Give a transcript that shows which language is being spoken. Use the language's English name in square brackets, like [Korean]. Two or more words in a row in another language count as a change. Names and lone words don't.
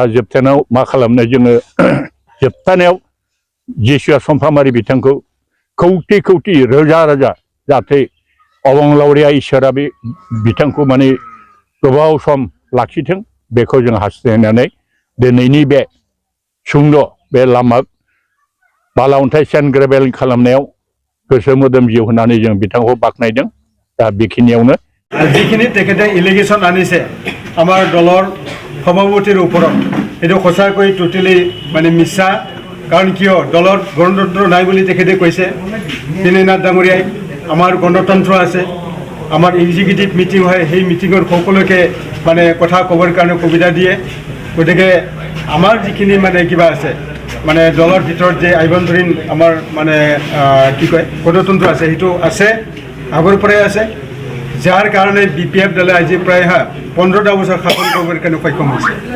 [Bodo] जोबथानायाव मा खालामनो जोङो जोबथानायाव जिसुआ समफ्रामारि बिथांखौ कौटि कौटि रोजा रोजा जाहाथे अबंलावरिया इसोरा बे बिथांखौ माने गोबाव सम लाखिथों बेखौ जों हास्थायनानै दिनैनि बे सुंद' बे लामा बाला अन्थाइ सेन्ट ग्रेभेल खालामनायाव गोसो मोदोम जिउ होनानै जों बिथांखौ बाख्नायदों दा बेखिनियावनो [Assamese] যিখিনি তেখেতে ইলিগেশ্যন আনিছে আমাৰ দলৰ সভাপতিৰ ওপৰত এইটো সঁচাকৈ টোটেলি মানে মিছা কাৰণ কিয় দলত গণতন্ত্ৰ নাই বুলি তেখেতে কৈছে দীনেনাথ ডাঙৰীয়াই আমাৰ গণতন্ত্ৰ আছে আমাৰ এক্সিকিউটিভ মিটিং হয় সেই মিটিঙত সকলোকে মানে কথা ক'বৰ কাৰণে সুবিধা দিয়ে গতিকে আমাৰ যিখিনি মানে কিবা আছে মানে দলৰ ভিতৰত যে আভ্যন্তৰীণ আমাৰ মানে কি কয় গণতন্ত্ৰ আছে সেইটো আছে আগৰ পৰাই আছে যাৰ কাৰণে BPF দলে আজি প্ৰায় 15টা বছৰ শাসন কৰিবৰ কাৰণে সক্ষম হৈছে